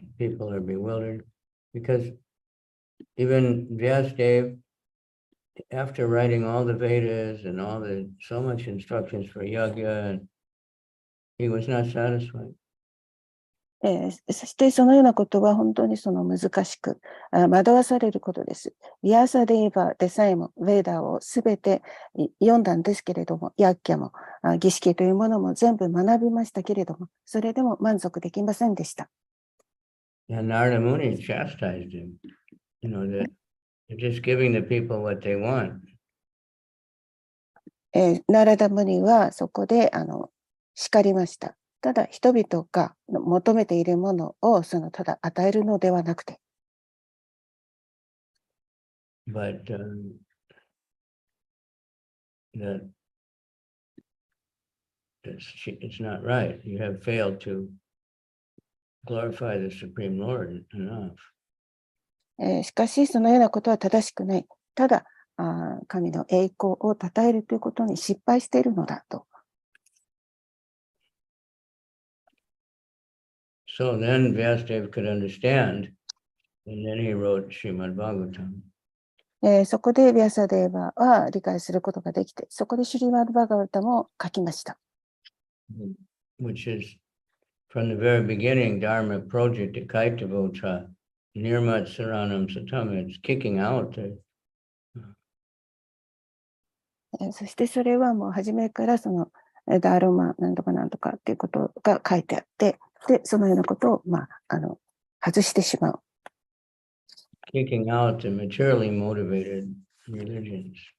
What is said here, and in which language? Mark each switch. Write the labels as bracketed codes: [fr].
[en] People are bewildered because even Vyasadeva, after writing all the Vedas and so much instructions for yajna, he was not satisfied. [ja] そしてそのようなことは本当に難しく惑わされることです。ヴィアサデーバでさえもヴェーダをすべて読んだんですけれども、ヤッキャも儀式というものも全部学びましたけれども、それでも満足できませんでした。 [en] And Narada Muni chastised him, that they're just giving the people what they want. [ja] ナラダムニはそこで叱りました。ただ人々が求めているものをただ与えるのではなくて。 [en] But it's not right. You have failed to glorify the Supreme Lord enough. [ja] しかし、そのようなことは正しくない。ただ、神の栄光を称えるということに失敗しているのだと。 [en] So then Vyasadeva could understand, and then he wrote Srimad Bhagavatam. [ja] そこでヴィアサデーバは理解することができて、そこでシュリマドバガヴァタも書きました。 [en] Which is from the very beginning, Dharma project Kaitavota, Nirmat Saranam Satam, it's kicking out the [ja] そしてそれはもう初めからそのダーロマなんとかなんとかっていうことが書いてあって、で、そのようなことを、外してしまう。 [en] kicking out the materially motivated religions.